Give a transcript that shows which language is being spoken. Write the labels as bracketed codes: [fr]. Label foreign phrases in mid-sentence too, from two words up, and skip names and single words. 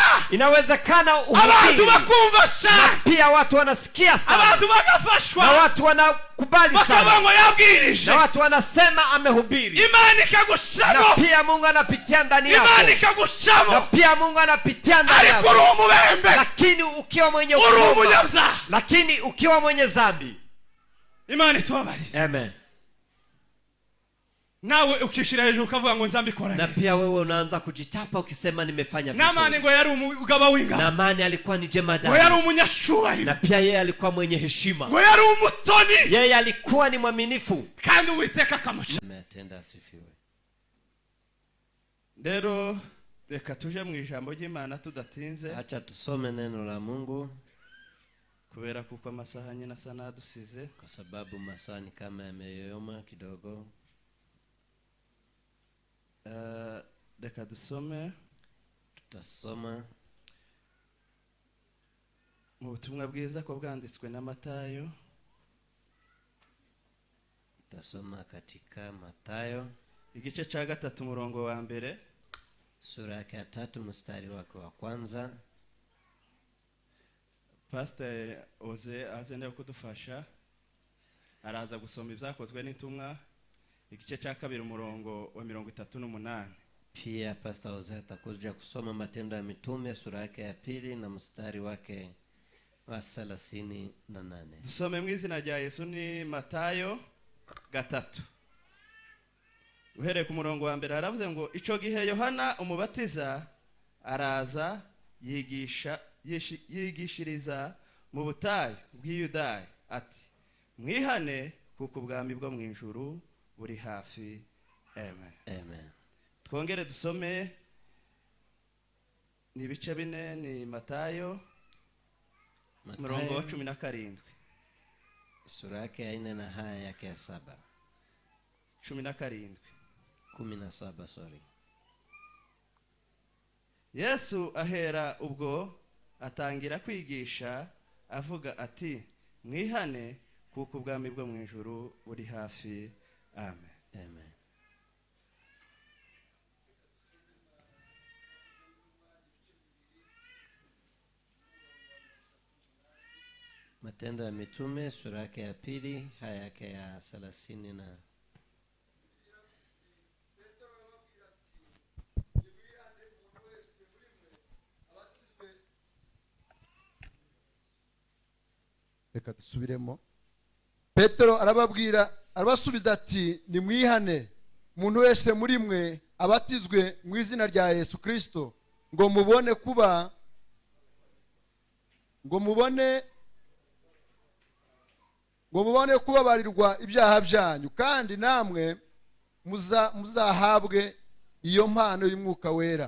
[sw] Inawezekana uhubiri, na pia watu wanasikia sana, na watu wanakubali sana, na watu wanasema amehubiri, na pia Mungu anapitia ndani yako, na pia Mungu anapitia ndani yako. Lakini ukiwa mwenye ukoma, lakini ukiwa mwenye dhambi, amen, [rw] nawe [sw] ukishira hejuru [rw] ukavuga ngo nzambikora, [sw] na pia wewe unaanza kujitapa ukisema nimefanya vitu. [rw] Namani ngo yari umugaba winga, [sw] Namani alikuwa ni jemadari, [rw] ngo yari umunyashubahiro, [sw] na pia yeye alikuwa mwenye heshima, [rw] ngo yari umutoni, [sw] yeye alikuwa ni mwaminifu, [rw] kandi Uwiteka kamuca. [sw] Ametenda asifiwe. [rw] Rero reka tuje mu ijambo ry'Imana tudatinze. [sw] Acha tusome neno la Mungu, [rw] kubera kuko amasaha nyina sana dusize, [sw] kwa sababu masaa ni kama yameyoyoma kidogo. [rw] Reka dusome, [sw] tutasoma [rw] mu butumwa bwiza ko bwanditswe na Matayo. [sw] Tutasoma katika Matayo [rw] igice cha 3 murongo wa mbere, [sw] sura ya 3 mstari wake wa kwanza. [rw] Pastor Oze azene kudufasha, araza gusoma ibyakozwe n'intumwa igice cha 2 murongo wa 38. [sw] Pia Pastor Oze atakuja kusoma Matendo ya Mitume sura yake ya 2 na mstari wake wa 38. [rw] Dusome mu izina rya Yesu. Ni Matayo 3 uhereye ku murongo wa mbere. Aravuze ngo ico gihe Yohana umubatiza araza yigishiriza mu butayu bw'Iyudaya ati, mwihane kuko ubwami bwo mu ijuru buri hafi. Amen, amen. Twongere dusome ni bice 4. Ni Matayo murongo wa 17, [sw] sura yake ya 4 na haya yake ya 7. [en] 17 sorry. [rw] Yesu ahera ubwo atangira kwigisha avuga ati, mwihane kuko ubwami bwo mu ijuru buri hafi. Amen, amen. [sw] Matendo ya Mitume sura yake ya 2 haya yake ya 30 na [rw] reka dusubiremo. Petero arabasubiza ati, ni mwihane umuntu wese muri mwe abatizwe mu izina rya Yesu Kristo ngo mubone kubabarirwa ibyaha byanyu, kandi namwe muzahabwe iyo mpano y'Umwuka Wera.